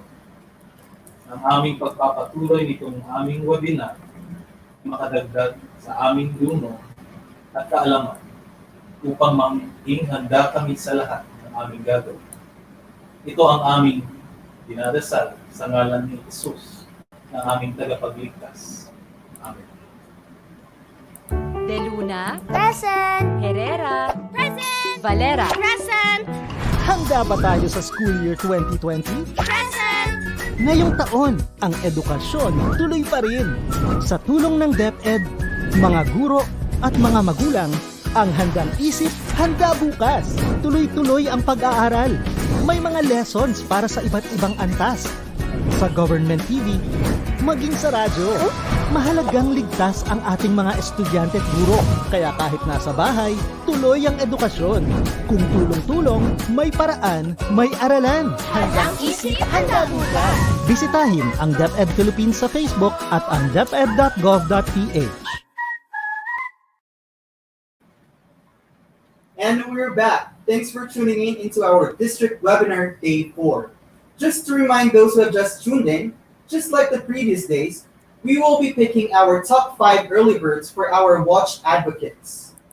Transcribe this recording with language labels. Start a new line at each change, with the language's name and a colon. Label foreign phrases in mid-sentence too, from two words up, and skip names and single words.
Filipino: Ang aming pagpapatuloy nitong aming webinar makadagdag sa aming dunong at kaalaman upang maging handa kami sa lahat ng aming gagawin. Ito ang aming dinadasal sa ngalan ni Jesus na aming tagapagligtas. Amen. De Luna, Present! Herrera, Present! Valera. Present! Handa ba tayo sa
English: school year
Filipino: 2020? Present! Ngayong taon, ang edukasyon tuloy pa rin. Sa tulong ng DepEd, mga guro at mga magulang, ang handang isip, handa bukas. Tuloy-tuloy ang pag-aaral. May mga lessons para sa iba't ibang antas. Sa government TV, maging sa radyo. Mahalagang ligtas ang ating mga estudyante at guro. Kaya kahit nasa bahay, tuloy ang edukasyon. Kung tulong-tulong, may paraan, may aralan. Handang isip, handa bukas. Bisitahin ang DepEd Philippines sa Facebook at ang deped.gov.ph.
English: And we're back. Thanks for tuning in into our district webinar day 4. Just to remind those who have just tuned in, just like the previous days, we will be picking our top 5 early birds for our watch advocates.